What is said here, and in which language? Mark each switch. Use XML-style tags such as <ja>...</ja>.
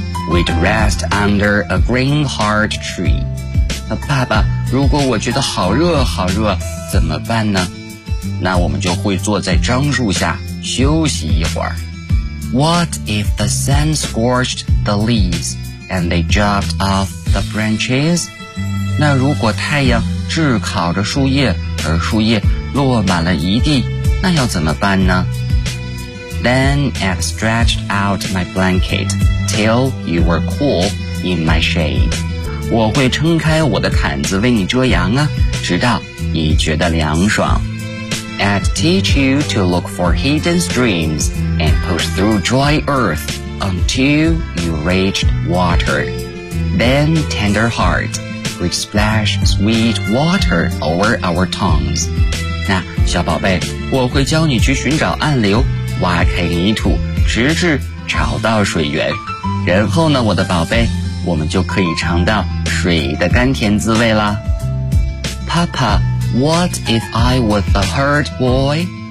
<en>We'd rest under a green heart tree.</en> <zh>爸爸，如果我觉得好热好热，怎么办呢？那我们就会坐在樟树下休息一会儿。</zh> <en>What if the sun scorched the leaves and they dropped off the branches?</en> <zh>那如果太阳炙烤着树叶，而树叶落满了一地，那要怎么办呢？</zh> <en>Then I've stretched out my blanket till you were cool in my shade.</en> <zh>我会撑开我的毯子为你遮阳啊，直到你觉得凉爽。</zh> <en>I'd teach you to look for hidden streams and push through dry earth until you reached water. Then tender heart, we'd splash sweet water over our tongues.</en> <zh>那小宝贝，我会教你去寻找暗流。挖开泥土，直至找到水源，然后呢，我的宝贝，我们就可以尝到水的甘甜滋味啦。</zh> <en>Papa, what if I was a herd boy?</en>